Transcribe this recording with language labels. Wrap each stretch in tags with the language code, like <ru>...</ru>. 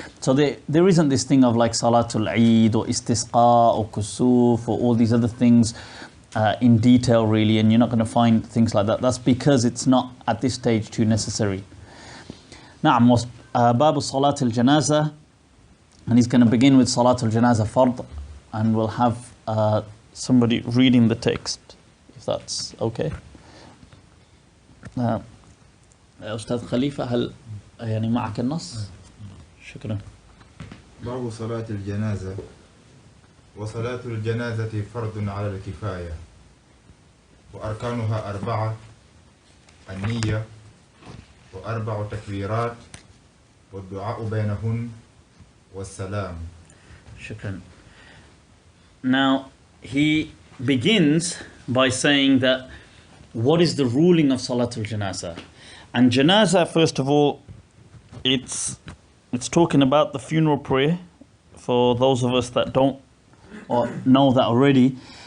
<en>So there isn't this thing of like Salatul Eid or Istisqa or Kusuf or all these other things in detail really, and you're not going to find things like that. That's because it's not at this stage too necessary. Na'am, Babu Salat al-Janaza, and he's going to begin with Salat al-Janaza Fard, and we'll have somebody reading the text, if that's okay.</en> <ar>أستاذ خليفة هل يعني معك النص؟ شكرا. باب صلاة الجنازة. وصلاة الجنازة فرض على الكفاية، وأركانها 4: النية، و4 تكبيرات، والدعاء بينهن، والسلام. شكرا.</ar> <en>Now he begins by saying that what is the ruling of Salatul Janaza? And Janaza, first of all, it's talking about the funeral prayer for those of us that don't or know that already.</en>